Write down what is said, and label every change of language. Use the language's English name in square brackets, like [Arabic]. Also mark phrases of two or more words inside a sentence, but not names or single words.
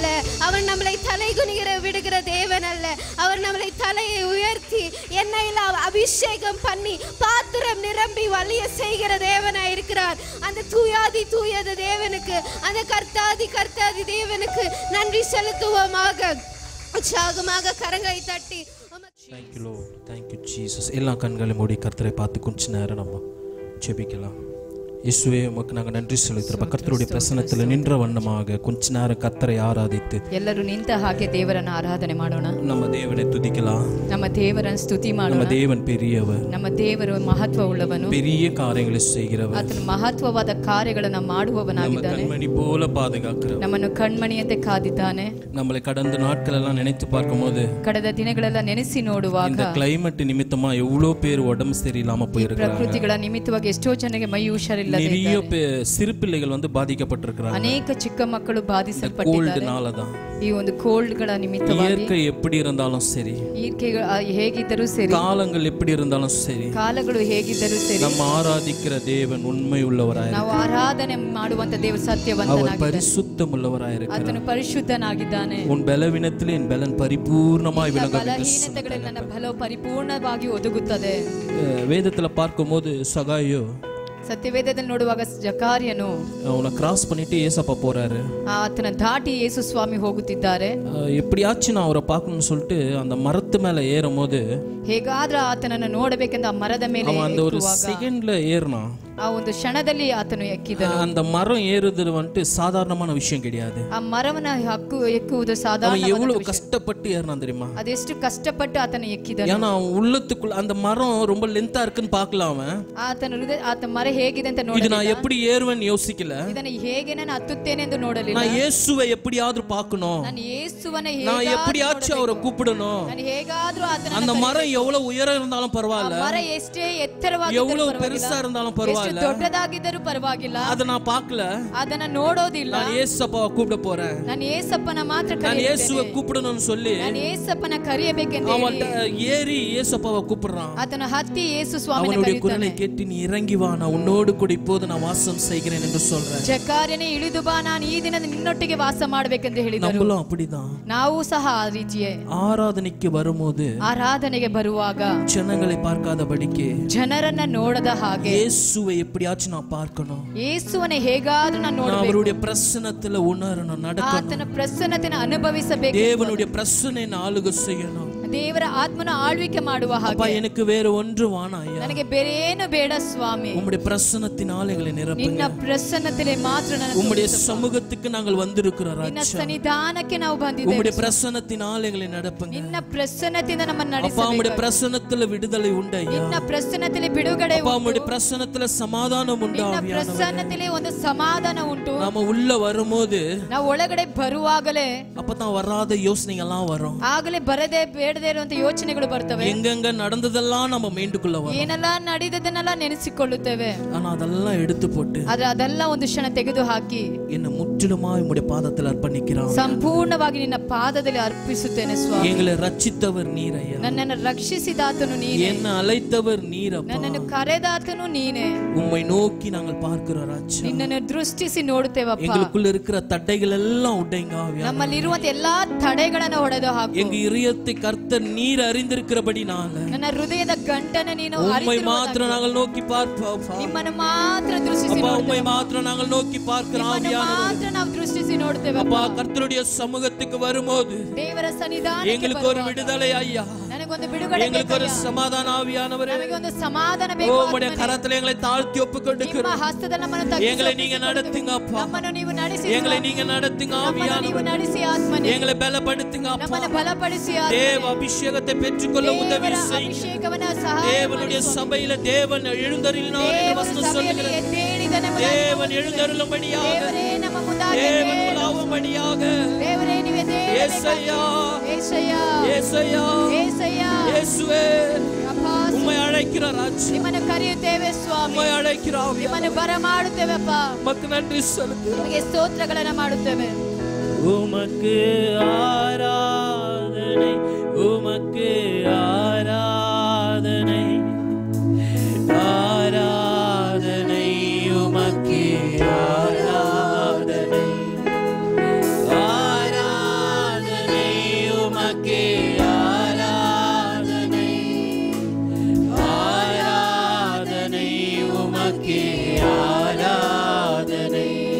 [Tamil] அவர் நம்மளை தலைகுனிகிற விடுகிற தேவன் அல்ல. அவர் நம்மளை தலையை உயர்த்தி எண்ணெயில் அபிஷேகம் பண்ணி பாத்திரம் நிரம்பி வலிய செய்கிற தேவனாய் இருக்கிறார். அந்த தூயாதி தூயது தேவனுக்கு, அந்த கர்த்தாதி கர்த்தாதி தேவனுக்கு நன்றி செலுத்துவோமாக. உற்சாகமாக கரங்களை தட்டி. [English] Thank you Lord. Thank you Jesus. [Tamil] எல்லா கண்களையும் மூடி கர்த்தரை பார்த்து கொஞ்ச நேரம் நம்ம ஜெபிக்கலாம். இயேசுவே உமக்கு நாங்கள் நன்றி செலுத்துகிறோம். கர்த்தருடைய பிரசன்னத்தில் நின்ற வண்ணமாக கொஞ்ச நேரம் கர்த்தரை ஆராதித்து [Kannada] ಎಲ್ಲರೂ ನಿಂತ ಹಾಗೆ ದೇವರನ್ನು ಆರಾಧನೆ ಮಾಡೋಣ. [Tamil] நம்ம தேவனை துதிக்கலாம். [Kannada] ನಮ್ಮ ದೇವರನ್ನು ಸ್ತುತಿ ಮಾಡೋಣ. [Tamil] நம்ம தேவன் பெரியவர். [Kannada] ನಮ್ಮ ದೇವರು ಮಹತ್ವವುಳ್ಳವನು. [Tamil] பெரிய காரியங்களை செய்கிறவர். [Kannada] ಆತನು ಮಹತ್ವವಾದ ಕಾರ್ಯಗಳನ್ನು ಮಾಡುವವನಾಗಿದ್ದಾನೆ. [Tamil] கண்மணி போல பாதுகாக்கிறவர். [Kannada] ನಮ್ಮನ್ನು ಕಣ್ಮಣಿಯಂತೆ ಕಾದಿದ್ದಾನೆ. [Tamil] நம்மளை கடந்த நாட்கள் எல்லாம் நினைத்து பார்க்கும்போது [Kannada] ಕಳೆದ ದಿನಗಳೆಲ್ಲ ನೆನೆಸಿ ನೋಡುವಾಗ [Tamil] இந்த கிளைமேட் நிமித்தமா எவ்வளவு பேர் உடம்பு சரியில்லாம போயிருக்காங்க. [Kannada] ಪ್ರಕೃತಿಗಳ ನಿಮಿತ್ತವಾಗಿ ಎಷ್ಟೋ ಜನರಿಗೆ ಮೈ ಹುಷಾರಿಲ್ಲ. நிறைய சிறு பிள்ளைகள் வந்து பாதிக்கப்பட்டிருக்கிறாங்க. ಅನೇಕ ಚಿಕ್ಕ ಮಕ್ಕಳು ಬಾಧಿಸಲ್ಪಟ್ಟಿದ್ದಾರೆ. ಈ ಒಂದು ಕೋಲ್ಡ್ಗಳ ನಿಮಿತ್ತವಾಗಿ [Tamil] இயற்கை எப்படி இருந்தாலும் சரி, [Kannada] ಹೇಗಿದ್ದರೂ ಸರಿ, [Tamil] காலங்கள் எப்படி இருந்தாலும் சரி, [Kannada] ಕಾಲಗಳು ಹೇಗಿದ್ದರೂ ಸರಿ, [Tamil] நம்ம ஆராதிக்கிற தேவன் உண்மை உள்ளவராய் [Kannada] ನಾವು ಆರಾಧನೆ ಮಾಡುವಂತ ದೇವರು [Tamil] அவர் [Kannada] ಸತ್ಯವಂತನಾಗಿದ್ದಾನೆ. [Tamil] பரிசுத்தம் உள்ளவராய் இருக்கிறார். [Kannada] ಆತನು ಪರಿಶುದ್ಧನಾಗಿದ್ದಾನೆ. [Tamil] உன் பலவீனத்திலே என் பலன் பரிபூர்ணமாய் விளங்கும். [Kannada] ಬಲಹೀನತೆಗಳಲ್ಲಿ ನನ್ನ ಬಲವು ಪರಿಪೂರ್ಣವಾಗಿ ಒದಗುತ್ತದೆ. [Tamil] வேதத்துல பார்க்கும்போது சகாயோ [Kannada] ಸತ್ಯವೇದದಲ್ಲಿ ನೋಡುವಾಗ ಜಕಾರ್ಯನು [Tamil] அவனை கிராஸ் பண்ணிட்டு ஏசப்பா போறாரு. [Kannada] ಆತನ ದಾಟಿ ಯೇಸು ಸ್ವಾಮಿ ಹೋಗುತ್ತಿದ್ದಾರೆ. [Tamil] எப்படியாச்சும் நான் அவரை பார்க்கணும்னு சொல்லிட்டு அந்த மரத்து மேல ஏறும் போது [Kannada] ಹೇಗಾದ್ರೂ ಆತನನ್ನು ನೋಡಬೇಕೆಂದು ಆ ಮರದ ಮೇಲೆ [Tamil] அந்த ஒரு செகண்ட்ல ஏறினான். [Kannada] ಆ ಒಂದು ಕ್ಷಣದಲ್ಲಿ ಆತನು ಎಕ್ಕಿದನು. [Tamil] அந்த மரம் ஏறுறது வந்துட்டு சாதாரணமான விஷயம் கிடையாது. [Kannada] ಆ ಮರವನ್ನ ಎಕ್ಕುವುದು ಸಾಧಾರಣ. [Tamil] எவ்வளவு கஷ்டப்பட்டு ஏறினான் தெரியுமா? [Kannada] ಅದೆಷ್ಟು ಕಷ್ಟಪಟ್ಟು ಆತನು ಎಕ್ಕಿದನು. [Tamil] ஏன்னா அவன் உள்ளத்துக்குள்ள அந்த மரம் ரொம்ப லென்த்தா இருக்குன்னு பார்க்கலாம். அவன் [Kannada] ಆತನ ಮರ ಹೇಗಿದೆ ಅಂತ [Tamil] இது நான் எப்படி ஏறுவேன்னு யோசிக்கல. [Kannada] ಇದನ್ನ ಹೇಗೆ ನಾನು ಹತ್ತುತ್ತೇನೆ ಎಂದು ನೋಡಲಿಲ್ಲ. [Tamil] நான் இயேசுவை எப்படியாவது பார்க்கணும். [Kannada] ನಾನು ಯೇಸುವನ್ನ [Tamil] நான் எப்படியாச்சும் அவரை கூப்பிடணும். [Kannada] ನಾನು ಹೇಗಾದ್ರೂ ಆತನ [Tamil] அந்த மரம் எவ்வளவு உயரம் இருந்தாலும் பரவாயில்ல, [Kannada] ಮರ ಎಷ್ಟೇ ಎತ್ತರವಾಗಿ [Tamil] எவ்வளவு பெருசா இருந்தாலும் பரவாயில்ல, பரவாயில்ல, [Kannada] ದೊಡ್ಡದಾಗಿದ್ದರೂ ಪರವಾಗಿಲ್ಲ, [Tamil] அத நா பாக்கல, [Kannada] ಅದನ್ನ ನೋಡೋದಿಲ್ಲ. [Tamil] நான் ஏசப்பாவ கூப்பிட போறேன், [Kannada] ನಾನು ಯೇಸಪ್ಪನ ಮಾತ್ರ [Tamil] நான் இயேசுவை கூப்பிடணும்னு சொல்லி [Kannada] ನಾನು ಯೇಸಪ್ಪನ ಕರೆಯಬೇಕೆಂದು [Tamil] அவன் ஏறி ಯೇಸಪ್ಪವ கூப்பிடுறான். [Kannada] ಆತನ ಹತ್ತಿ ಯೇಸು ಸ್ವಾಮಿನ [Tamil] அவனுடைய [Kannada] ಕರೆಯುತ್ತಾನೆ. [Tamil] குரலை கேட்டு நீ இறங்கி வா, நான் உன்னோடு கூட இப்போது நான் வாசம் செய்கிறேன் என்று சொல்றேன். [Kannada] ಜಕಾರ್ಯನೇ ಇಳಿದು ಬಾ, ನಾನು ಈ ದಿನ ನಿನ್ನೊಟ್ಟಿಗೆ ವಾಸ ಮಾಡಬೇಕೆಂದು ಹೇಳಿದರು. [Tamil] நம்மளும் அப்படிதான். [Kannada] ನಾವು ಸಹ ಆ ರೀತಿಯೇ [Tamil] ஆராதனைக்கு வரும்போது [Kannada] ಆರಾಧನೆಗೆ ಬರುವಾಗ [Tamil] ஜனங்களை பார்க்காதபடிக்கு [Kannada] ಜನರನ್ನ ನೋಡದ ಹಾಗೆ [Tamil] இயேசுவை எப்படியாச்சும் நான் பார்க்கணும், [Kannada] ಯೇಸುವನ್ನ ಹೇಗಾದ್ರೂ ನಾನು ನೋಡಬೇಕು, [Tamil] அவருடைய பிரசன்னத்துல உணரணும், நடக்கணும், [Kannada] ಆತನ ಪ್ರಸನ್ನತೆಯನ್ನು ಅನುಭವಿಸಬೇಕು, [Tamil] தேவனுடைய பிரசன்னை ஆளுகை செய்யணும். [Kannada] ದೇವರ ಆತ್ಮನ ಆಳ್ವಿಕೆ ಮಾಡುವ [Tamil] அப்பா [Kannada] ಹಾಗೆ [Tamil] எனக்கு வேற ஒன்று வானாயா, [Kannada] ನನಗೆ ಬೇರೆ ಏನು ಬೇಡ ಸ್ವಾಮಿ, [Tamil] உம்முடைய பிரசன்னத்தினால் எங்களை நிரப்புங்க. [Kannada] ನಿನ್ನ ಪ್ರಸನ್ನತೆಯಲ್ಲಿ ಮಾತ್ರ ನನ್ನ [Tamil] உம்முடைய சமூகத்துக்கு நாங்கள் வந்திருக்கிறோம் [Kannada] ನಿನ್ನ [Tamil] ராஜா, [Kannada] ಸನ್ನಿಧಾನಕ್ಕೆ ನಾವು ಬಂದಿದ್ದೇವೆ. [Tamil] உம்முடைய பிரசன்னத்தினால் எங்களை நடப்புங்க. [Kannada] ನಿನ್ನ ಪ್ರಸನ್ನತೆಯಿಂದ ನಮ್ಮನ್ನು [Tamil] அப்பா [Kannada] ನಡೆಸಬೇಕು. [Tamil] உம்முடைய பிரசன்னத்துல விடுதலை உண்டையா, [Kannada] ನಿನ್ನ ಪ್ರಸನ್ನತೆಯಲ್ಲಿ ಬಿಡುಗಡೆ [Tamil] அப்பா [Kannada] ಉಂಟು. [Tamil] உம்முடைய பிரசன்னத்துல சமாதானம் உண்டு. [Kannada] ನಿನ್ನ [Tamil] ஆவியானவரே, [Kannada] ಪ್ರಸನ್ನತೆಯಲ್ಲಿ ಒಂದು ಸಮಾಧಾನ ಉಂಟು. [Tamil] நாம உள்ள வரும்போது [Kannada] ನಾವು ಒಳಗಡೆ ಬರುವಾಗಲೇ [Tamil] அப்பதான் வராத யோசனைகள் எல்லாம் வரும். [Kannada] ಆಗಲೇ ಬರದೇ ಬೇಡದೇ ಇರುವಂತ ಯೋಚನೆಗಳು ಬರ್ತವೆ. [Tamil] எங்கெங்க நடந்ததெல்லாம் நம்ம மைண்டுக்குள்ள வரும். [Kannada] ಏನೆಲ್ಲ ನಡೆದದನ್ನೆಲ್ಲ ನೆನೆಸಿಕೊಳ್ಳುತ್ತೇವೆ. [Tamil] ஆனா அதெல்லாம் எடுத்து போட்டு [Kannada] ಆದ್ರೆ ಅದೆಲ್ಲ ಒಂದು ಕ್ಷಣ ತೆಗೆದು ಹಾಕಿ [Tamil] என்ன முற்றிலுமாய் உம்முடைய பாதத்தில் அர்ப்பணிக்கிறோம். [Kannada] ಸಂಪೂರ್ಣವಾಗಿ ನಿನ್ನ ಪಾದದಲ್ಲಿ ಅರ್ಪಿಸುತ್ತೇನೆ ಸ್ವಾಮಿ. [Tamil] எங்களை ரட்சித்தவர் நீரையா, [Kannada] ನನ್ನನ್ನು ರಕ್ಷಿಸಿದಾತನು ನೀನೇ, [Tamil] என்ன அழைத்தவர் நீரப்பா, [Kannada] ನನ್ನನ್ನು ಕರೆದಾತನು ನೀನೇ. [Tamil] உம்மை நோக்கி நாங்கள் பார்க்கிறோம் ராஜா. [Kannada] ನಿನ್ನನ್ನು ದೃಷ್ಟಿಸಿ ನೋಡುತ್ತೇವಪ್ಪ. [Tamil] எங்களுக்குள்ள இருக்கிற தடைகள் எல்லாம் உடைங்க ஆவியானவரே. [Kannada] ನಮ್ಮಲ್ಲಿರುವಂತ ಎಲ್ಲಾ ತಡೆಗಳನ್ನು ಹೊಡೆದು ಹಾಕು. [Tamil] எங்க இதயத்தை கர்த்தர் நீர் அறிந்திருக்கிறபடினால [Kannada] ನನ್ನ ಹೃದಯದ ಗಂಟನ್ನು ನೀನು [Tamil] உம்மை மாத்திரம் நாங்கள் நோக்கி பார்ப்போம். [Kannada] ನಿಮ್ಮನ್ನು ಮಾತ್ರ ದೃಷ್ಟಿಸಿ [Tamil] அப்பா [Kannada] ನೋಡುತ್ತೇವೆ. [Tamil] உம்மை மாத்திரம் நாங்கள் நோக்கி பார்க்கிறோம் [Kannada] ನಿಮ್ಮನ್ನು [Tamil] ஆவியானவரே. [Kannada] ಮಾತ್ರ ನಾವು ದೃಷ್ಟಿಸಿ ನೋಡುತ್ತೇವೆ. [Tamil] அப்பா கர்த்தருடைய சமூகத்துக்கு வரும்போது [Kannada] ದೇವರ ಸನ್ನಿಧಾನಕ್ಕೆ [Tamil] எங்களுக்கு ஒரு [Kannada] ಬರುವಾಗ [Tamil] விடுதலை ஐயா, [Kannada] ನನಗೊಂದು ಬಿಡುಗಡೆ [Tamil] எங்களுக்கு ஒரு [Kannada] ಬೇಕಯ್ಯ. [Tamil] சமாதான ஆவியானவரே, [Kannada] ನಮಗೊಂದು ಸಮಾಧಾನ [Tamil] ஓ [Kannada] ಬೇಕು. [Tamil] உம்முடைய கரத்துல எங்களை தாழ்த்தி [Kannada] ನಿಮ್ಮ [Tamil] ஒப்புக்கொடுக்கிறோம். [Kannada] ಹಸ್ತದಲ್ಲಿ ನಮ್ಮನ್ನು ತಗ್ಗಿಸಿ [Tamil] எங்களை நீங்க நடத்துங்க அப்பா, [Kannada] ನಮ್ಮನ್ನು ನೀವು ನಡೆಸಿ [Tamil] எங்களை நீங்க நடத்துங்க [Kannada] ನಮ್ಮನ್ನು ನೀವು [Tamil] ஆவியானவரே, [Kannada] ನಡೆಸಿ ಆತ್ಮನೇ [Tamil] எங்களை பலப்படுத்துங்க அப்பா. [Kannada] ನಮ್ಮನ್ನು ಬಲಪಡಿಸಿ [Tamil] தேவ அபிஷேகத்தை பெற்றுக்கொள்ள உதவி [Kannada] ದೇವರ [Tamil] செய்யுங்க. [Kannada] ಅಭಿಷೇಕವನ್ನ ಸಹಾಯ [Tamil] தேவனுடைய சபையில தேவன் எழுந்தருளினார் என்று [Kannada] ದೇವರ [Tamil] வசனம் [Kannada] ಸಭೆಯಲ್ಲಿ [Tamil] சொல்லுகிறது. [Kannada] ಎದ್ದೇಳಿದನೆ [Tamil] தேவன் எழுந்தருளும்படியாக, [Kannada] ದೇವರೇ ನಮ್ಮ ಮುಂದಾಗಿ [Tamil] தேவன் உலாவும்படியாக, [Kannada] ದೇವರೇ ನೀವೇ [Tamil] ஏசையா, [Kannada] ಏಸಯ್ಯ [Tamil] ஏசையா, [Kannada] ಏಸಯ್ಯ [Tamil] இயேசுவே, [Kannada] ಅಪ್ಪ [Tamil] உம்மை அழைக்கிறார் ராஜா, [Kannada] ನಿಮ್ಮನ್ನು ಕರೆಯುತ್ತೇವೆ ಸ್ವಾಮಿ, [Tamil] உம்மை அழைக்கிறார். [Kannada] ನಿಮ್ಮನ್ನು ಬರಮಾಡುತ್ತೇವೆಪ್ಪ, [Tamil] உமக்கு நன்றி செலுத்துகிறோம். [Kannada] ನಿಮಗೆ ಸ್ತೋತ್ರಗಳನ್ನು ಮಾಡುತ್ತೇವೆ. [Tamil] உமக்கு ஆராதனை, உமக்கு ஆராதனை, ஆராதனை உமக்கு ஆராதனை, ஆராதனை உமக்கு ஆராதனை, ஆராதனை உமக்கு ஆராதனை,